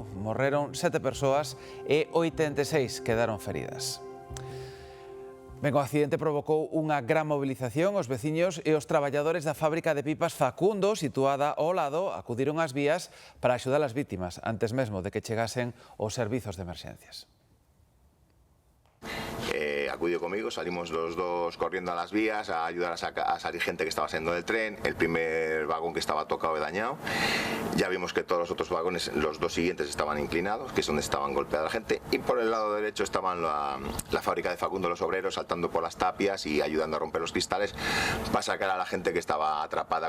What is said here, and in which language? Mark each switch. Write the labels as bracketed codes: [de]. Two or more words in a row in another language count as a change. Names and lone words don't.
[gl] Morreron 7 persoas e 86 quedaron feridas. Ben, o accidente provocou unha gran movilización. Os veciños e os traballadores da fábrica de pipas Facundo, situada ao lado, acudiron ás vías para axudar as vítimas, antes mesmo de que chegasen os servizos de emerxencias. [es] Acudió conmigo, salimos los dos corriendo a las vías a ayudar a salir gente que estaba saliendo del tren. El primer vagón que estaba tocado y dañado. Ya vimos que todos los otros vagones, los dos siguientes, estaban inclinados, que es donde estaban golpeada la gente. Y por el lado derecho estaban la fábrica de Facundo, los obreros, saltando por las tapias y ayudando a romper los cristales para sacar a la gente que estaba atrapada.